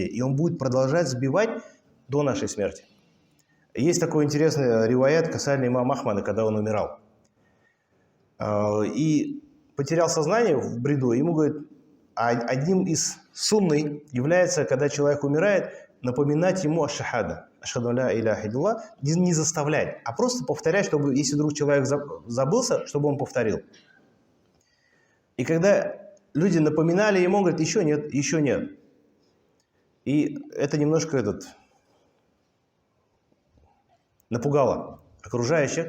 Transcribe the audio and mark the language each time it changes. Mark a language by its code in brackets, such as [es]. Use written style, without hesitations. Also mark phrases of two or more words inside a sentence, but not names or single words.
[ru] И он будет продолжать сбивать до нашей смерти. Есть такой интересный риваят касательно имама Ахмада, когда он умирал. И потерял сознание в бреду. Ему говорят, одним из сунной является, когда человек умирает, напоминать ему аш-шахада. [ar] أشهد لا إله إلا الله, [ru] не заставлять, а просто повторять, чтобы, если вдруг человек забылся, чтобы он повторил. И когда люди напоминали ему, он говорит: еще нет, еще нет. И это немножко напугало окружающих.